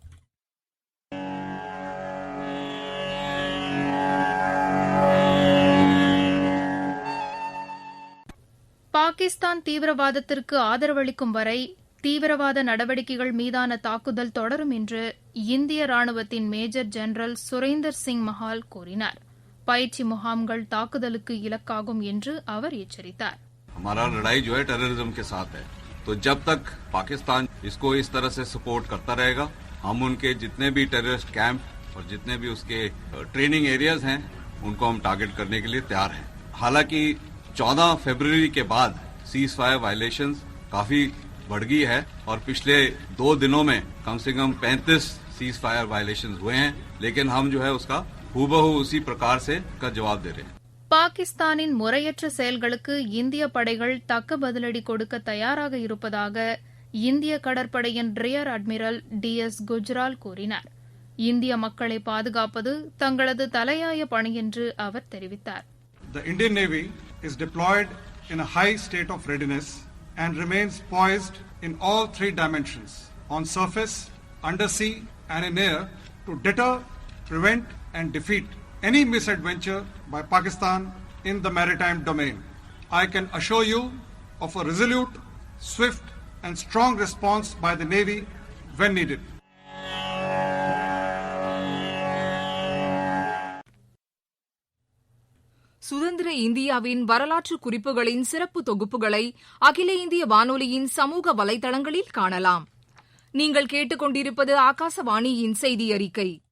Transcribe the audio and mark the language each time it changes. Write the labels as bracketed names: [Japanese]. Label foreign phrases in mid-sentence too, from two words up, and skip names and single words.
[Tamil] பாகிஸ்தான் தீவிரவாதத்திற்கு ஆதரவளிக்கும் வரை தீவிரவாத நடவடிக்கைகள் மீதான தாக்குதல் தொடரும் என்று இந்திய ராணுவத்தின் மேஜர் ஜெனரல் சுரேந்தர் சிங் மஹால் கூறினார். பயிற்சி முகாம்கள் தாக்குதலுக்கு இலக்காகும் என்று அவர் எச்சரித்தார். [Hindi] हमारा लड़ाई जो है टेररिज्म के साथ है, तो जब तक पाकिस्तान इसको इस तरह से सपोर्ट करता रहेगा, हम उनके जितने भी [English] terrorist camp [Hindi] और जितने भी उसके [English] training areas [Hindi] हैं उनको हम टारगेट करने के लिए तैयार हैं. हालांकि 14 फरवरी के बाद [English] cease fire violations [Hindi] काफी बढ़ गई है और पिछले 2 दिनों में कम से कम 35 [English] cease fire violations [Hindi] हुए हैं, लेकिन हम जो है उसका हूबहू उसी प्रकार से का जवाब दे रहे हैं. [Tamil] பாகிஸ்தானின் முறையற்ற செயல்களுக்கு இந்திய படைகள் தக்க பதிலடி கொடுக்க தயாராக இருப்பதாக இந்திய கடற்படையின் [English] rear admiral [Tamil] DS குஜ்ரால் கூறினார். இந்திய மக்களை பாதுகாப்பது தங்களது தலையாய பணி என்று அவர் தெரிவித்தார். [English] The Indian Navy is deployed in a high state of readiness and remains poised in all 3 dimensions, on surface, undersea and in air, to deter, prevent and defeat any misadventure by Pakistan in the maritime domain. I can assure you of a resolute, swift and strong response by the Navy when needed. [Tamil] சுதந்திர இந்தியாவின் வரலாற்று குறிப்புகளின் சிறப்பு தொகுப்புகளை அகில இந்திய வானொலியின் சமூக வலைதளங்களில் காணலாம். நீங்கள் கேட்டுக்கொண்டிருப்பது ஆகாசவாணியின் செய்தி அறிக்கை.